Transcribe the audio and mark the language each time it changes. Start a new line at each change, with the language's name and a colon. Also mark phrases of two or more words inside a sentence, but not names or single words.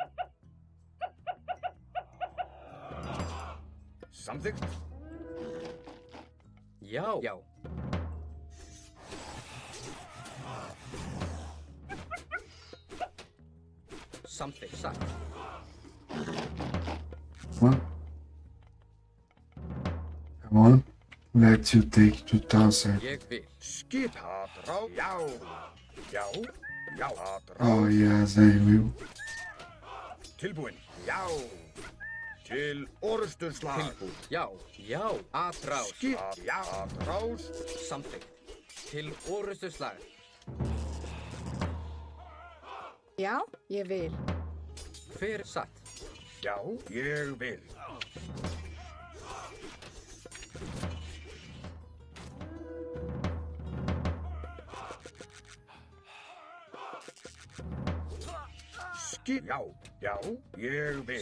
Icelandic: Samþykkt. Já. Já. Samþykkt. Satt.
English: What? I won't let you take 2,000.
Icelandic: Ég vil. Skipa drá. Já. Já. Já. Drá.
English: Oh, yes, I will.
Icelandic: Tilbúinn. Já. Til orusturslag. Tilbúinn. Já. Já. Atrás. Skip. Já. Atrás. Samþykkt. Til orustuslag. Já, ég vil. Hver satt? Já, ég vil. Já, já, ég vil.